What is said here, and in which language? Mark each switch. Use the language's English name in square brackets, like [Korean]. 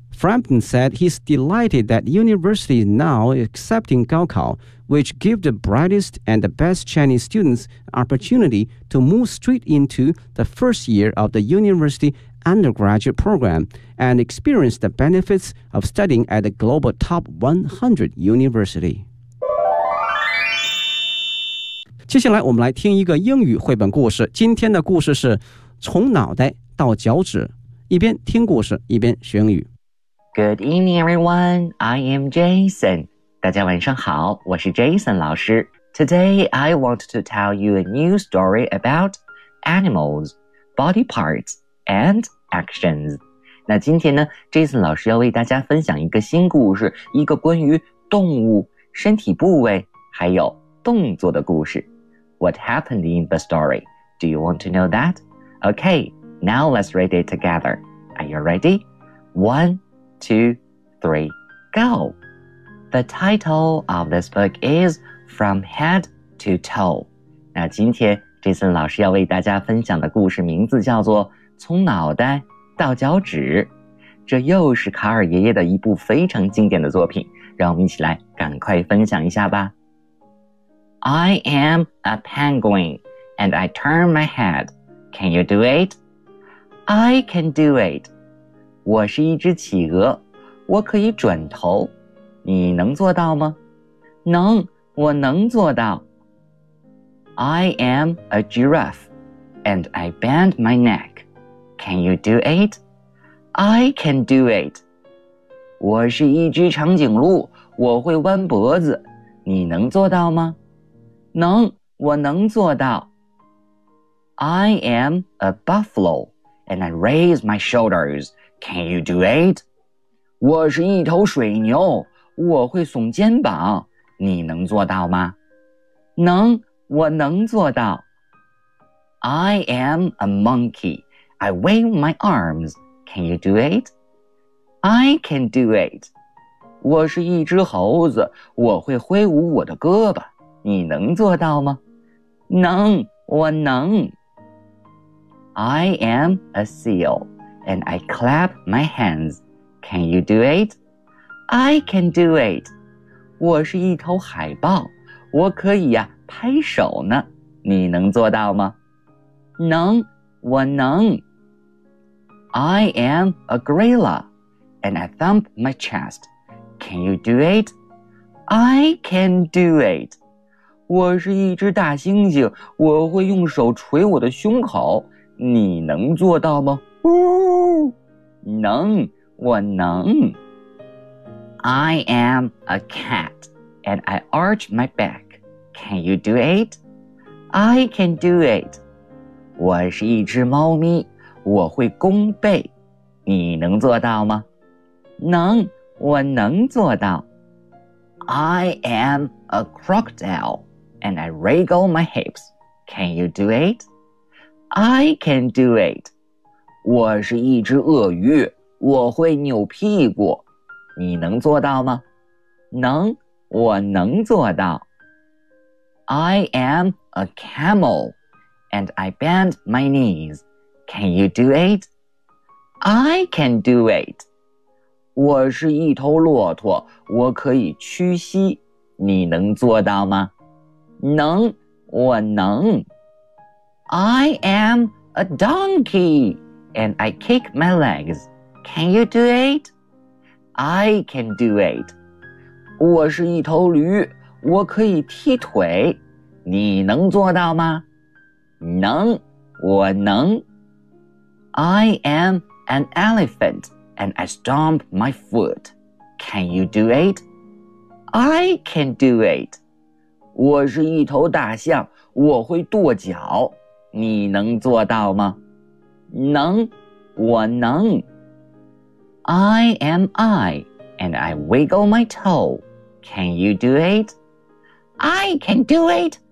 [English] Frampton said he's delighted that the university is now accepting Gaokao, which gives the brightest and the best Chinese students opportunity to move straight into the first year of the university undergraduate program and experience the benefits of studying at a global top 100 university. [Chinese] 接下来我们来听一个英语绘本故事，今天的故事是从脑袋到脚趾，一边听故事一边学英语。 [English] Good evening, everyone. I am Jason. [Chinese] 大家晚上好，我是 Jason 老师。 [English] Today, I want to tell you a new story about animals, body parts, and actions. [Chinese] 那今天呢 ,Jason 老师要为大家分享一个新故事，一个关于动物、身体部位，还有动作的故事。 [English] What happened in the story? Do you want to know that? Okay, now let's read it together. Are you ready? One, two, three, go. The title of this book is From Head to Toe. [Chinese] 那今天 Jason 老师要为大家分享的故事名字叫做从脑袋到脚趾。这又是卡尔爷爷的一部非常经典的作品，让我们一起来赶快分享一下吧。 [English] I am a penguin and I turn my head. Can you do it? I can do it. [Chinese] 我是一只企鹅，我可以转头，你能做到吗？能，我能做到。 [English] I am a giraffe, and I bend my neck. Can you do it? I can do it. [Chinese] 我是一只长颈鹿，我会弯脖子，你能做到吗？能，我能做到。 I am a buffalo, and I raise my shoulders. Can you do it? 我是一头水牛，我会耸肩膀，你能做到吗？能，我能做到。 [English] I am a monkey. I wave my arms. Can you do it? I can do it. [Chinese] 我是一只猴子，我会挥舞我的胳膊，你能做到吗？能，我能。 [English] I am a seal, and I clap my hands. Can you do it? I can do it. [Chinese] 我是一头海豹，我可以呀、拍手呢。你能做到吗？能，我能。 [English] I am a gorilla, and I thump my chest. Can you do it? I can do it. [Chinese] 我是一只大猩猩，我会用手捶我的胸口。你能做到吗？呜，能。我能。 [English] I am a cat, and I arch my back. Can you do it? I can do it. [Chinese] 我是一只猫咪，我会弓背。你能做到吗？能，我能做到。 [English] I am a crocodile, and I wriggle my hips. Can you do it? I can do it. [Chinese] 我是一只鳄鱼。我会扭屁股，你能做到吗？能，我能做到。 [English] I am a camel, and I bend my knees. Can you do it? I can do it. [Chinese] 我是一头骆驼，我可以屈膝，你能做到吗？能，我能。 [English] I am a donkey, and I kick my legs. Can you do it? I can do it. [Chinese] 我是一头驴，我可以踢腿。你能做到吗？能，我能。 [English] I am an elephant, and I stomp my foot. Can you do it? I can do it. [Chinese] 我是一头大象，我会跺脚。你能做到吗？能，我能。 [English] I am I, and I wiggle my toe. Can you do it? I can do it.